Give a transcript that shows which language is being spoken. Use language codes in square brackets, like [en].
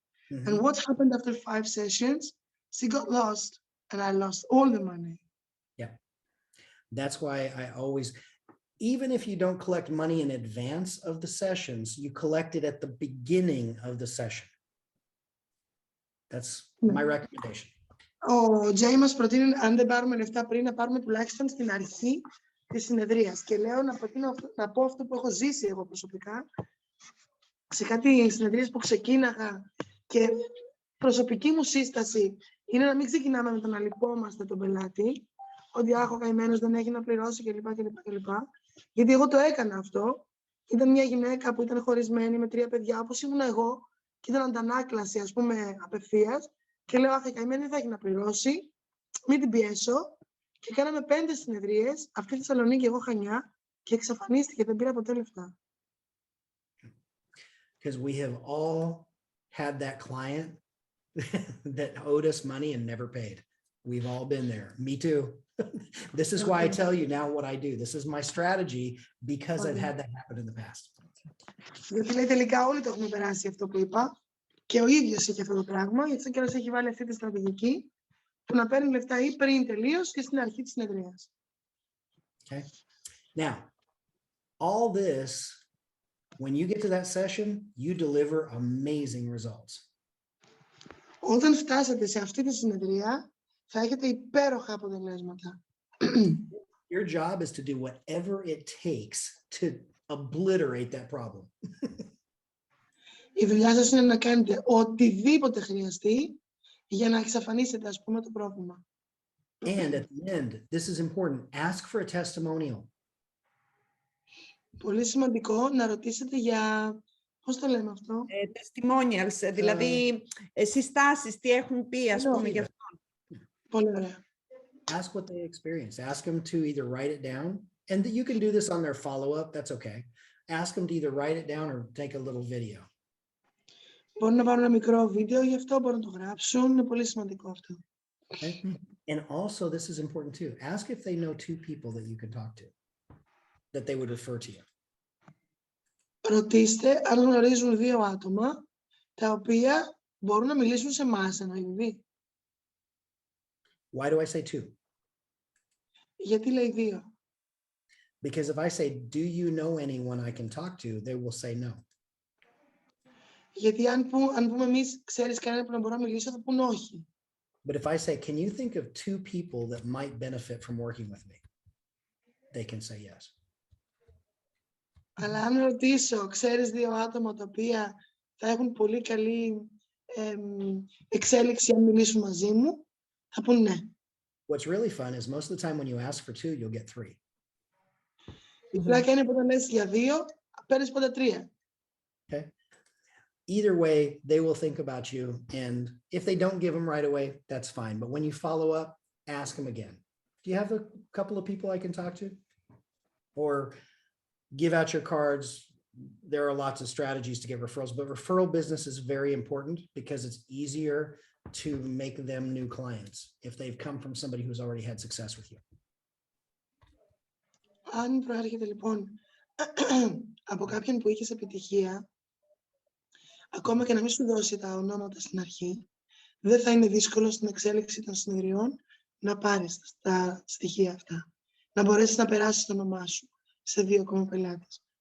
[en] And what happened after 5 sessions? She got lost and I lost all the money. Yeah. That's why I always, even if you don't collect money in advance of the sessions, you collect it at the beginning of the session. That's my recommendation. [el] Ο Τζέι μας προτείνει, αν δεν πάρουμε λεφτά πριν, να πάρουμε τουλάχιστον στην αρχή της συνεδρίας. Και λέω να πω αυτό που έχω ζήσει εγώ προσωπικά. Σε κάτι συνεδρίες που ξεκίναγα και προσωπική μου σύσταση είναι να μην ξεκινάμε με το να λυπόμαστε τον πελάτη, ότι άχω καημένος δεν έχει να πληρώσει κλπ. Γιατί εγώ το έκανα αυτό. Ήταν μια γυναίκα που ήταν χωρισμένη με 3 παιδιά, όπως ήμουν εγώ, και ήταν αντανάκλαση, ας πούμε, απευθείας. Και λέω, άχα, καημένη δεν θα έχει να πληρώσει, μην την πιέσω. Και κάναμε 5 συνεδρίες, αυτή η Θεσσαλονίκη, εγώ Χανιά, και εξαφανίστηκε, δεν πήρα ποτέ λεφτά. [en] Because we have all had that client that owed us money and never paid. We've all been there. Me too. This is why I tell you now what I do. This is my strategy because I've had that happen in the past. [el] Γιατί λέει τελικά όλοι το έχουμε περάσει αυτό που είπα και ο ίδιος είχε αυτό το πράγμα, γιατί και έχει βάλει αυτή τη στρατηγική που να παίρνει λεφτά ή πριν τελείως και στην αρχή της συνεδρίας. [en] Okay. Now, all this, when you get to that session, you deliver amazing results. [el] Όταν φτάσετε σε αυτή τη συνεδρία, θα έχετε υπέροχα αποτελέσματα. [en] Your job is to do whatever it takes to obliterate that problem. [el] Η δουλειά σας είναι να κάνετε οτιδήποτε χρειαστεί για να εξαφανίσετε, ας πούμε, το πρόβλημα. [en] And at the end, this is important, ask for a testimonial. [el] Πολύ σημαντικό να ρωτήσετε για, πώς το λέμε αυτό? Testimonials, δηλαδή συστάσεις, τι έχουν πει, ας πούμε, γι' αυτό. Πολύ ωραία. [en] Ask what they experienced. Ask them to either write it down, and you can do this on their follow-up, that's okay. Ask them to either write it down or take a little video. [el] Μπορούν να πάρουν ένα μικρό βίντεο γι' αυτό, μπορούν να το γράψουν, είναι πολύ σημαντικό αυτό. [en] Okay? And also, this is important too. Ask if they know 2 people that you can talk to, that they would refer to you. [el] Ρωτήστε αν γνωρίζουν 2 άτομα, τα οποία μπορούν να μιλήσουν σε εμάς, εννοεί. [en] Why do I say 2? [el] Γιατί λέει 2? [en] Because if I say, do you know anyone I can talk to, they will say no. [el] Γιατί αν πούμε εμείς, ξέρεις κανένα που να μπορώ να μιλήσω, θα πούν όχι. [en] But if I say, can you think of 2 people that might benefit from working with me? They can say yes. [el] Αλλά αν ρωτήσω, ξέρεις 2 άτομα τα οποία θα έχουν πολύ καλή εξέλιξη αν μιλήσουν μαζί μου, θα πούν ναι. [en] What's really fun is most of the time when you ask for 2, you'll get 3. [el] Η πλάκα είναι που όταν λες για 2, παίρνεις πάντα 3. [en] Okay. Either way, they will think about you, and if they don't give them right away, that's fine. But when you follow up, ask them again. Do you have a couple of people I can talk to? Or give out your cards. There are lots of strategies to get referrals, but referral business is very important because it's easier to make them new clients if they've come from somebody who's already had success with you. [el] Αν προέρχεται λοιπόν από κάποιον που είχες επιτυχία, ακόμα και να μην σου δώσει τα ονόματα στην αρχή, δεν θα είναι δύσκολο στην εξέλιξη των συνεδριών να πάρεις τα στοιχεία αυτά. Να μπορέσεις να περάσεις το όνομά σου σε 2 ακόμα πελάτες.